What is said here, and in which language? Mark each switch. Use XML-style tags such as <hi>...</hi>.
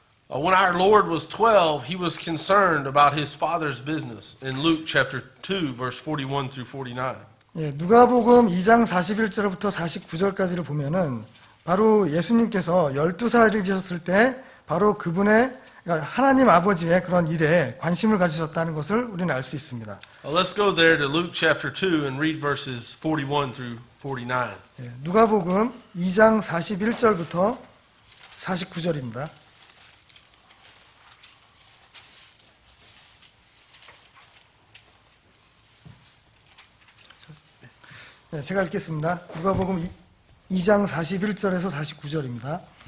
<en>When our Lord was 12, he was concerned about his father's business in Luke chapter 2, verse 41 through 49.</en> <ko>예, 누가복음 2장 41절부터 49절까지를 보면은 바로 예수님께서 12살이 되셨을 때 바로 그분의 그러니까 하나님 아버지의 그런 일에 관심을 가지셨다는 것을 우리는 알 수 있습니다.</ko> <en>Let's go there to Luke chapter 2 and read verses 41 through 49.</en> <ko>예, 누가복음 2장 41절부터 49절입니다. 네, 제가 읽겠습니다. 누가복음 2장 41절에서 49절입니다.</ko>